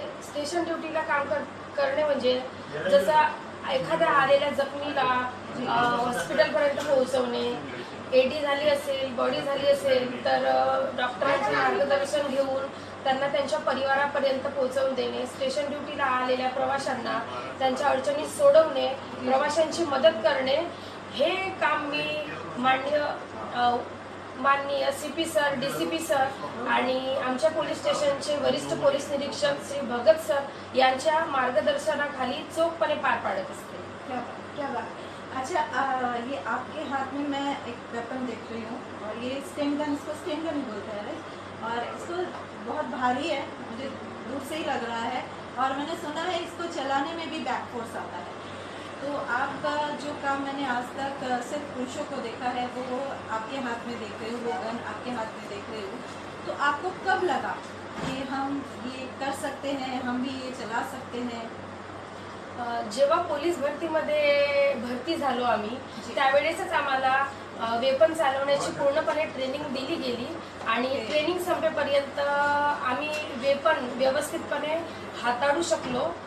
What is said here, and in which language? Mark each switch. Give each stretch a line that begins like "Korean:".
Marathi: Station ड्युटीला काम करणे म्हणजे जसं एखाद्या आलेल्या जखमीला हॉस्पिटलपर्यंत पोहोचवणे, AD झाली असेल, बॉडी झाली असेल तर डॉक्टरांचे मार्गदर्शन घेऊन त्यांना त्यांच्या परिवारापर्यंत पोहोचवून देणे, स्टेशन ड्युटीला आलेल्या प्रवाशांना त्यांच्या अडचणी सोडवणे, प्रवाशांची मदत करणे, हे काम मी माननीय CP सर, DCP सर आणि आमच्या पोलीस स्टेशनचे वरिष्ठ पोलीस निरीक्षक श्री भगत सर यांच्या मार्गदर्शनाखाली चोखपणे पार पाडत असते।
Hindi: क्या बात। अच्छा, ये आपके हाथ में मैं एक वेपन देख रही हूँ और ये स्टेन गन, इसको स्टेन गन बोलते हैं, और इसको बहुत भारी है, मुझे दूर से ही लग रहा है और मैंने सुना है इसको चलाने में भी बैक फोर्स आता है। तो आपका जो काम मैंने आज तक सिर्फ पुरुषों को देखा है, वो आपके हाथ में देख रही हूँ, वो गन आपके हाथ में देख रही हूँ। तो आपको कब लगा कि हम ये कर सकते हैं, हम भी ये चला सकते हैं?
Marathi: जेव्हा पोलीस भरतीमध्ये भरती झालो आम्ही, त्यावेळेसच आम्हाला वेपन चालवण्याची पूर्णपणे ट्रेनिंग दिली गेली आणि ट्रेनिंग संपेपर्यंत आम्ही वेपन व्यवस्थितपणे हाताळू शकलो।